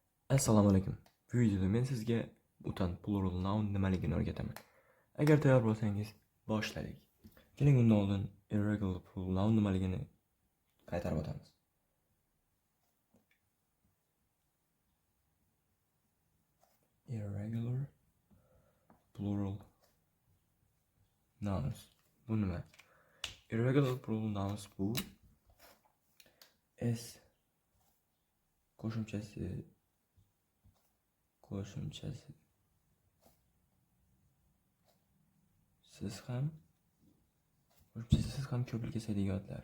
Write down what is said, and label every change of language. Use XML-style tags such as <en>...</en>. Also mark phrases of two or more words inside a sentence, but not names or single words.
<uz>Assalomu alaykum. Bu videoda men sizga</uz> <en>mutant plural noun</en> <uz>nimaligini o'rgataman. Agar tayyor bo'lsangiz, boshladik. Keling, undan oldin</uz> <en>irregular plural noun</en> <uz>nimaligini qaytarib o'tamiz.</uz> <en>Irregular plural nouns.</en> <uz>Bu nima?</uz> <en>Irregular plural nouns</en> <uz>bu s qo'shimchasi siz ham ko'plik yasaydigan otlar.</uz>